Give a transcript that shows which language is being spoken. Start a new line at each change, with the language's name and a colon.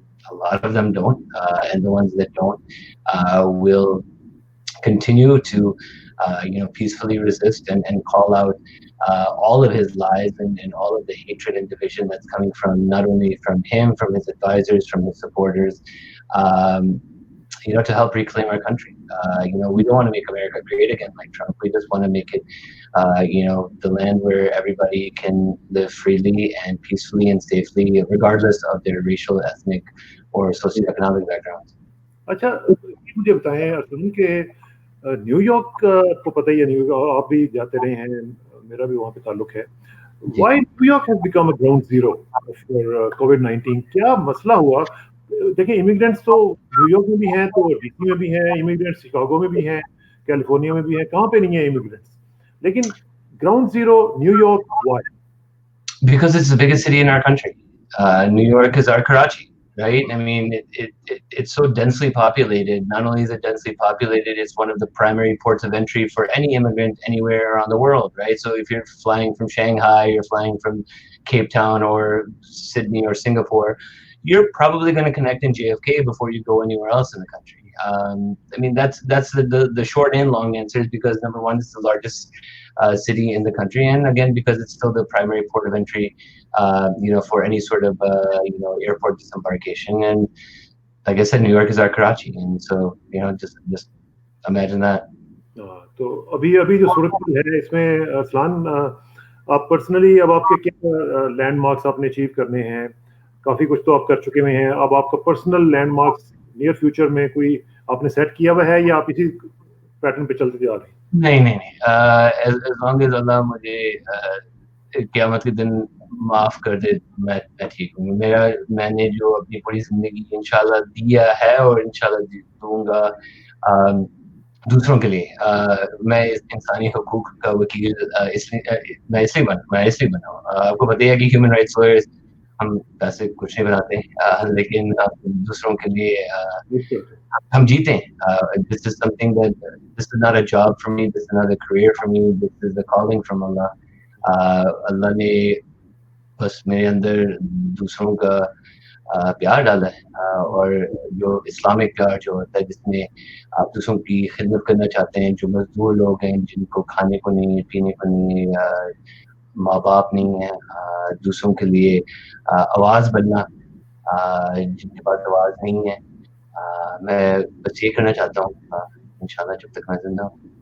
English: A lot of them don't, and the ones that don't will continue to peacefully resist and call out all of his lies and all of the hatred and division that's coming from not only from him, from his advisors, from his supporters, to help reclaim our country. We don't want to make America great again like Trump. We just want to make it, the land where everybody can live freely and peacefully and safely, regardless of their racial, ethnic, or socioeconomic backgrounds.
Hindi: अच्छा, मुझे बताएं अर्सलन के new York आपको पता ही है, new York आप भी जाते रहे हैं, मेरा भी वहाँ पे ताल्लुक है.
English: Why New York has become a ground zero for COVID-19?
Hindi: क्या मसला हुआ? देखिए इमिग्रेंट्स तो न्यूयॉर्क में भी हैं, तो डीसी में भी हैं इमिग्रेंट्स, शिकागो में भी हैं, कैलिफोर्निया में भी हैं, कहाँ पे नहीं है इमिग्रेंट्स? लेकिन ground zero New York, why?
English: Because it's the biggest city in our country. New York is our Karachi, right? I mean, it's so densely populated. Not only is it densely populated, it's one of the primary ports of entry for any immigrant anywhere around the world, right? So if you're flying from Shanghai, you're flying from Cape Town or Sydney or Singapore, you're probably going to connect in JFK before you go anywhere else in the country. I mean, that's the short and long answers, because number one, it's the largest city in the country, and again, because it's still the primary port of entry, for any sort of airport disembarkation. And like I said, New York is our Karachi, and so just imagine that.
Hindi: तो अभी जो सूरत है इसमें अरसलान, आप personally अब आपके क्या landmarks आपने अचीव करने हैं? काफ़ी कुछ तो आप कर चुके हुए हैं, अब आपका पर्सनल लैंडमार्क्स नियर फ्यूचर में कोई आपने सेट किया हुआ है, या आप इसी पैटर्न पे चलते जा रहे हैं? नहीं,
English: as long as
Hindi: अल्लाह मुझे क़यामत के दिन माफ़ कर दे, मैं ठीक हूँ. मैंने जो अपनी पूरी ज़िंदगी इंशाल्लाह दिया है और इंशाल्लाह दूँगा दूसरों के लिए. मैं इस इंसानी हुकूक का वकील मैं इसलिए बना हूँ. आपको पता है कि ह्यूमन राइट्स लॉयर्स हम पैसे कुछ नहीं बनाते, लेकिन दूसरों के लिए हम जीते हैं.
English: This is something that this is not a job for me. This is not a career for me. This is a calling from Allah.
Hindi: अल्लाह ने बस मेरे अंदर दूसरों का प्यार डाला है, और जो इस्लामिक प्यार जो होता है, जिसमें आप दूसरों की खिदमत करना चाहते हैं, जो मजदूर लोग हैं, जिनको खाने को नहीं, पीने को नहीं, माँ बाप नहीं है, दूसरों के लिए आवाज़ बनना, जिनके पास आवाज़ नहीं है, मैं बस ये करना चाहता हूँ, इंशाल्लाह जब तक मैं जिंदा हूँ.